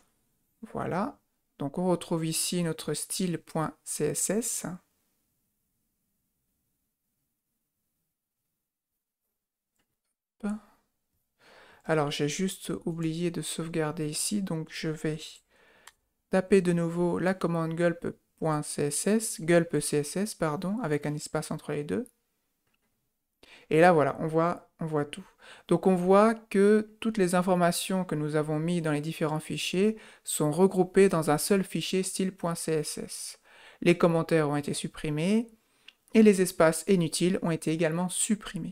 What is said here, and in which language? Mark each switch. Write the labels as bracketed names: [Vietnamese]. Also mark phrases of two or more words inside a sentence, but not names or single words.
[French] Voilà, donc on retrouve ici notre style.css. Alors j'ai juste oublié de sauvegarder ici, donc je vais taper de nouveau la commande gulp.css, gulp.css, pardon, avec un espace entre les deux. Et là voilà, on voit tout. Donc on voit que toutes les informations que nous avons mises dans les différents fichiers sont regroupées dans un seul fichier style.css. Les commentaires ont été supprimés et les espaces inutiles ont été également supprimés.